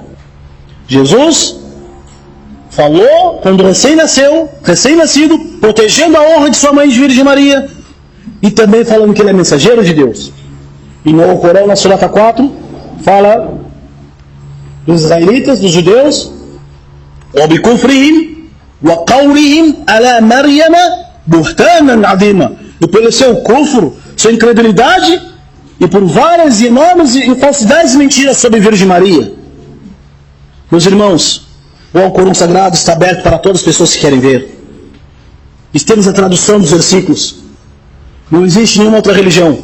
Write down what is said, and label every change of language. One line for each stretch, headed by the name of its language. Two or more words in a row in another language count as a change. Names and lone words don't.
Portuguese: Jesus falou quando recém-nascido, protegendo a honra de sua mãe de Virgem Maria, e também falando que ele é mensageiro de Deus. E no Corão, na Surata 4, fala dos israelitas, dos judeus,
Arabic: وَبِكُفْرِهِمْ وَقَوْلِهِمْ عَلَى مَرْيَمَ بُهْتَانًا عَظِيمًا.
Portuguese: E pelo seu kufr, sua incredulidade, e por várias e enormes falsidades e mentiras sobre Virgem Maria. Meus irmãos, o Alcorão Sagrado está aberto para todas as pessoas que querem ver. E temos a tradução dos versículos. Não existe nenhuma outra religião.